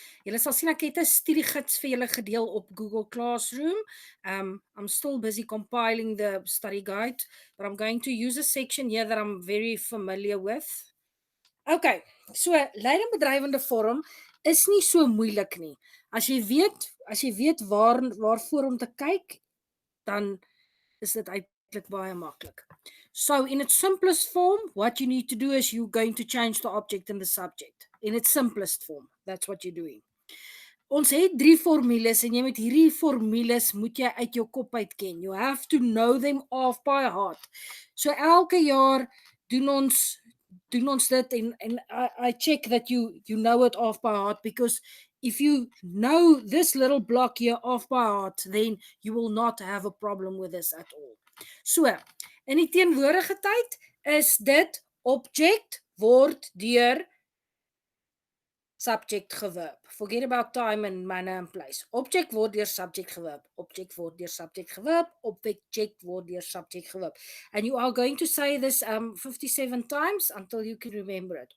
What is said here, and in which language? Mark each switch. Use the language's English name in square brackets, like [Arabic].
[Afrikaans] Julle sal sien ek het 'n studiegids vir julle gedeel op Google Classroom. [English] I'm still busy compiling the study guide, but I'm going to use a section here that I'm very familiar with. [Afrikaans] Okay, so leidende bedrywende vorm is nie so moeilik nie. As jy weet waarvoor om te kyk, dan is dit eintlik baie maklik. [English] So in its simplest form, what you need to do is you're going to change the object and the subject. In its simplest form, that's what you're doing. [Afrikaans] Ons het 3 formules en jy met hierdie formules moet jy uit jou kop uit ken. [English] You have to know them off by heart. So [Afrikaans] elke jaar doen ons dit en [English] I check that you know it off by heart, because if you know this little block here off by heart, then you will not have a problem with this at all. [Afrikaans] So, in die teenwoordige tyd is dit object word deur subject geverb. [English] Forget about time and manner and place. [Afrikaans] Object word deur subject geverb. Object word deur subject geverb. Object word deur subject geverb. [English] And you are going to say this 57 times until you can remember it.